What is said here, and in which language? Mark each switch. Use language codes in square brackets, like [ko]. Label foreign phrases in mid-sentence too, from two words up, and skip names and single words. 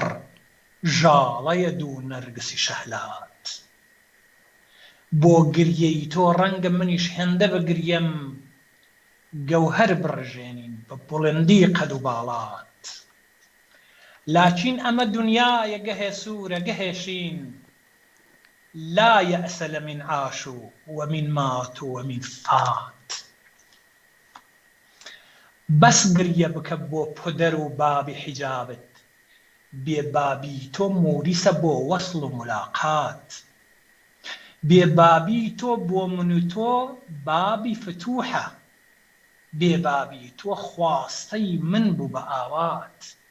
[ckb] ژاڵەیە دوو نەرگسی شەهلات بۆ گریەی تۆ ڕەنگە منیش هێندە بگریم گەوهەر بڕژێنین بە بڵندی قەد و باڵات لاچین ئەمە دونیایە گەهێ سوورە گەهێشین [ar] لا يأس لمن عاشوا ومن ماتوا ومن فات [ckb] بەس گریە بکە بۆ پودەر و بابی حیجابت، بێبابی تۆ موریسە بۆ وەصل و ملاقات، بێبابی تۆ بۆ من و تۆ بابی فتوحە، بێبابی تۆ خواستەی من بوو بە ئاوات،